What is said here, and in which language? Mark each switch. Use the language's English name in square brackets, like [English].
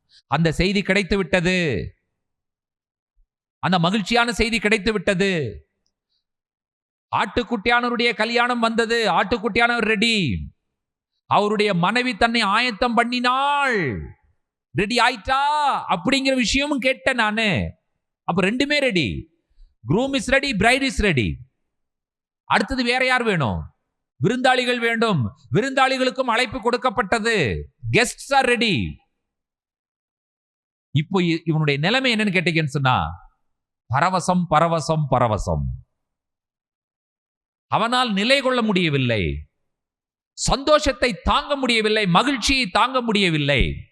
[Tamil] அந்த செய்தி கிடைத்து விட்டது, அந்த மகிழ்ச்சியான செய்தி கிடைத்து விட்டது. ஆட்டுக்குட்டியானவருடைய கல்யாணம் வந்தது, ஆட்டுக்குட்டியானவர் ரெடி. அவருடைய மனைவி தன்னை ஆயத்தம் பண்ணினாள், ரெடி ஆயிட்டா அப்படிங்கிற விஷயமும் கேட்டேன் நானு. அப்ப ரெண்டுமே ready. [English] groom is ready, bride is ready. [Tamil] அடுத்தது வேற யார் வேணும்? விருந்தாளிகள் வேண்டும். விருந்தாளிகளுக்கும் அழைப்பு கொடுக்கப்பட்டது. [English] Guests are ready. [Tamil] இப்போ இவனுடைய நிலைமை என்னன்னு கேட்டீங்கன்னு சொன்னா, பரவசம் பரவசம் பரவசம். அவனால் நிலை கொள்ள முடியவில்லை, சந்தோஷத்தை தாங்க முடியவில்லை, மகிழ்ச்சியை தாங்க முடியவில்லை.